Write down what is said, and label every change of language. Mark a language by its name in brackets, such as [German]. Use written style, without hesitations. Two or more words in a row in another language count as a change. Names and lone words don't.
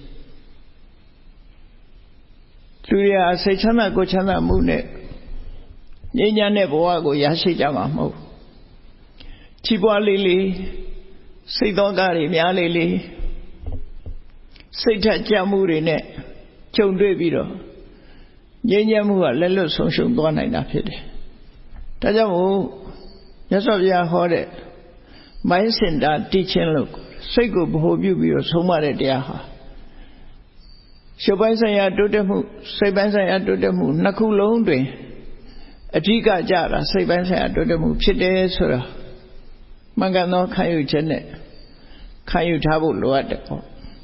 [Burmese] လူရစိတ်ချမ်းသာကိုယ်ချမ်းသာမှုနဲ့ငြိမ်းချမ်းတဲ့ဘဝကိုရရှိကြမှာမဟုတ်ချီးပွားလေးလေးစိတ်တော်ကားတွေများလေးလေးစိတ် ထက်ကြမှုတွေနဲ့ကြုံတွေ့ပြီးတော့ငြိမ်းချမ်းမှုကလက်လွတ်ဆုံးရှုံးသွားနိုင်တာဖြစ်တယ်ဒါကြောင့်မို့မြတ်စွာဘုရားဟောတဲ့ [English] mind center teaching [Burmese] လို့စိတ်ကိုဗဟိုပြုပြီးတော့ဆုံးမတဲ့တရားဟာရုပ်ပိုင်းဆိုင်ရာတိုးတက်မှုစိတ်ပိုင်းဆိုင်ရာတိုးတက်မှုနှစ်ခုလုံးတွင်အဓိကကြတာစိတ်ပိုင်းဆိုင်ရာတိုးတက်မှုဖြစ်တယ်ဆိုတာမှန်ကန်သောခံယူချက်နဲ့ခံယူထားဖို့လိုအပ်တယ်ပေါ့